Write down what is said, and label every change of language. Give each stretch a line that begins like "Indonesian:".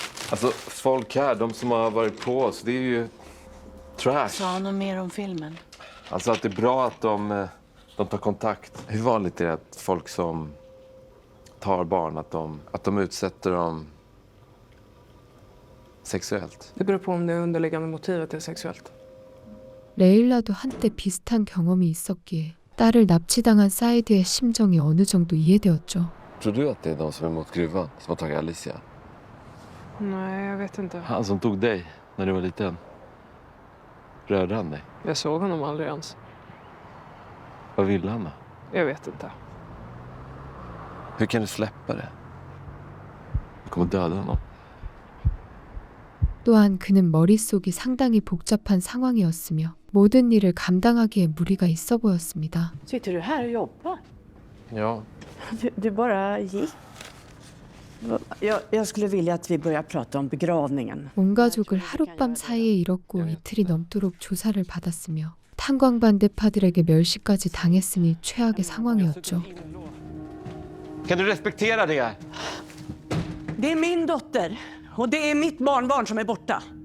Swedish: Alltså folk här, de som har varit på oss, det är ju trash. Sa något mer om filmen? Alltså att det är bra att de tar kontakt. Hur vanligt är det att folk som tar barn, att de utsätter dem sexuellt? Det beror på om det underliggande motivet är sexuellt.
Korean: 레일라도 한때 비슷한 경험이 있었기에 딸을 납치당한 사이드의 심정이 어느 정도 이해되었죠.
Swedish: Tror du att det är de som är mot gruvan som har tagit Alicia? Nej, jag vet inte. Han som tog dig när du var liten. Rörde han dig? Jag såg honom aldrig ens. Vad ville han då? Jag vet inte. Hur kan du släppa det? Du kommer döda honom.
Korean: 또한 그는 머릿속이 상당히 복잡한 상황이었으며 모든 일을 감당하기에 무리가 있어 보였습니다.
Swedish: Sitter du här och jobbar? Ja. Du bara gick? Jag skulle vilja att vi börjar prata om begravningen.
Korean: 온 가족을 하룻밤 사이에 잃었고 이틀이 넘도록 조사를 받았으며 탄광반대파들에게 멸시까지 당했으니 최악의 상황이었죠.
Swedish: Kan du respektera det? Det är min dotter och det är mitt barnbarn som är borta.